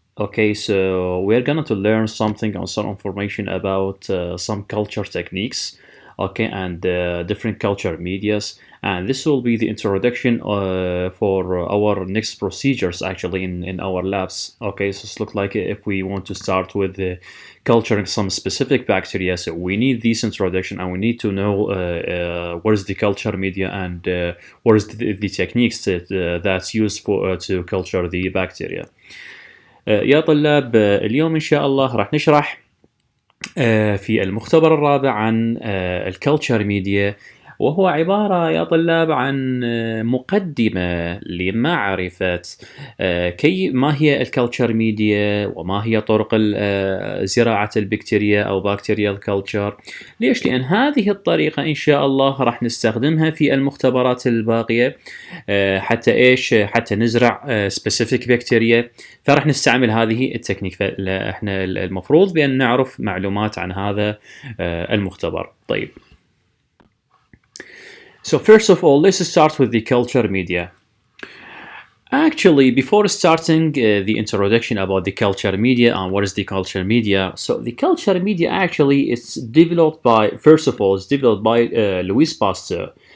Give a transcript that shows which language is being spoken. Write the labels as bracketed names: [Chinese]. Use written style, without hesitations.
[English] Okay, so we're gonna to learn something on some information about some culture techniques, okay, and different culture medias, and this will be the introduction for our next procedures actually in our labs. Okay, so it's look like if we want to start with culturing some specific bacteria, so we need this introduction and we need to know what is the culture media and what is the techniques that's used for to culture the bacteria. [Arabic] يا طلاب اليوم إن شاء الله راح نشرح في المختبر الرابع عن الكلتشر ميديا، وهو عبارة يا طلاب عن مقدمة لمعرفة ما هي الكلتشر ميديا وما هي طرق زراعة البكتيريا أو [English] Bacterial culture. [Arabic] ليش؟ لأن هذه الطريقة إن شاء الله راح نستخدمها في المختبرات الباقية حتى إيش؟ حتى نزرع [English] specific بكتيريا، [Arabic] فراح نستعمل هذه التكنيك. فإحنا المفروض بأن نعرف معلومات عن هذا المختبر. طيب. [English] So first of all, let's start with the culture media. Actually, before starting the introduction about the culture media and what is the culture media, so the culture media actually is developed by, first of all, it's developed by Louis Pasteur.